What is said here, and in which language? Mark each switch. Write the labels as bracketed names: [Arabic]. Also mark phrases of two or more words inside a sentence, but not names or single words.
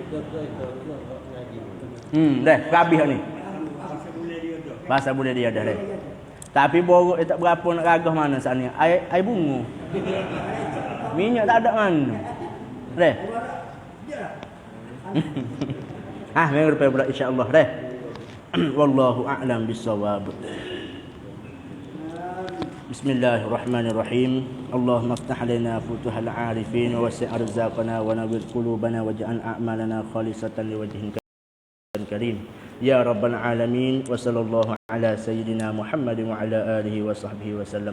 [Malay] Dah habis ni. Bahasa bulan dia dah. Tapi borok dia tak berapa nak gagah mana saat ni. Air bunga. Minyak tak ada mana. Dah. Minggu depan pula [Arabic] إن شاء الله [Malay] dah. [Arabic] والله أعلم بالصواب. بسم الله الرحمن الرحيم. اللهم افتح لنا فتوح العارفين ووسع أرزاقنا ونور قلوبنا واجعل أعمالنا خالصة لوجهك كريم. يا رب العالمين وصلى الله على سيدنا محمد وعلى آله وصحبه وسلم.